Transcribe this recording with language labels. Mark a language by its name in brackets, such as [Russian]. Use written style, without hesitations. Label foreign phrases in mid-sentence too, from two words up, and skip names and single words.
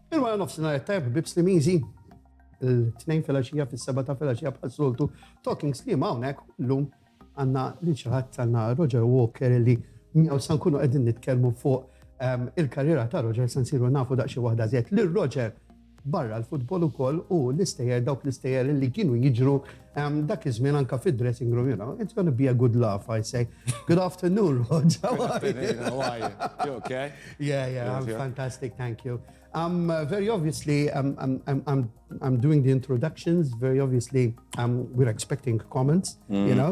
[Maltese] Wara nofsinhar tajb bibs li miżi. Il-tnejn filgħaxija fis-seba' ta' filgħaxija bħal-soltu Talking Sliema hawnhekk llum għandna lil xi ħadd għandna Roger Walker li miegħu se nkunu qegħdin nitkellmu fuq il-karriera ta' Roger se nsiru nafu daqsxi waħda żied lil Roger barra l-futbol ukoll u l-istejjer dawk l-istejjer li kienu jiġru dak iż-żmien anke fid- [English] dressing room, you know. It's going to be a good laugh, I say. Good afternoon, Roger. Good afternoon, how are you? You okay? Yeah, I'm fantastic, thank you. Very obviously, I'm doing the introductions. Very obviously, we're expecting comments, you know.